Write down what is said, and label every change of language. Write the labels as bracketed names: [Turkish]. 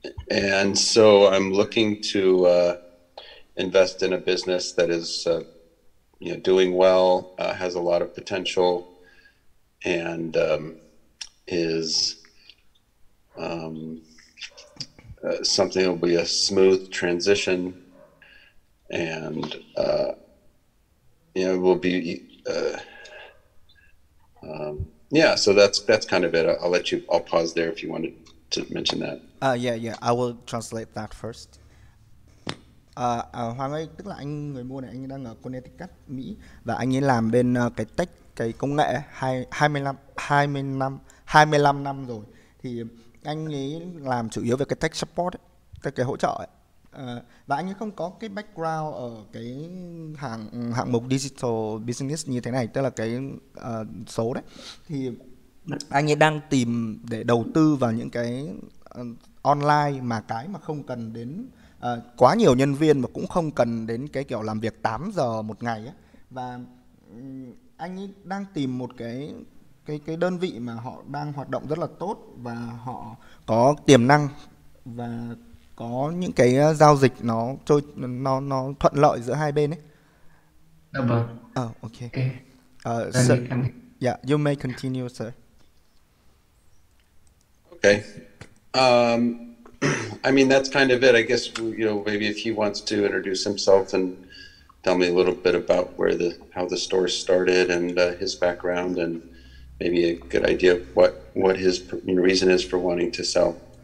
[English] And so I'm looking to invest in a business that is, doing well, has a lot of potential, and is something that will be a smooth transition, and will be So that's kind of it. I'll pause there if you wanted to mention that. Yeah. I will translate that first. [Vietnamese] Hoàng ơi, tức là anh người mua này, anh đang ở Connecticut, Mỹ, và anh ấy làm bên cái tech, cái công nghệ 25 năm rồi. Thì anh ấy làm chủ yếu về cái tech support ấy, cái hỗ trợ ấy. Và anh ấy không có cái background ở cái hạng mục digital business như thế này, tức là cái số đấy. Thì anh ấy đang tìm để đầu tư vào những cái online mà không cần đến quá nhiều nhân viên, mà cũng không cần đến cái kiểu làm việc 8 giờ một ngày ấy. Và anh ấy đang tìm một cái đơn vị mà họ đang hoạt động rất là tốt và họ có tiềm năng và có những cái giao dịch nó thuận lợi giữa hai bên ấy. Dạ vâng. [English] Okay. Sir, yeah, you may continue, sir. Okay. I mean, that's kind of it. I guess, maybe if he wants to introduce himself and tell me a little bit about how the store started and his background, and maybe a good idea of what his reason is for wanting to sell.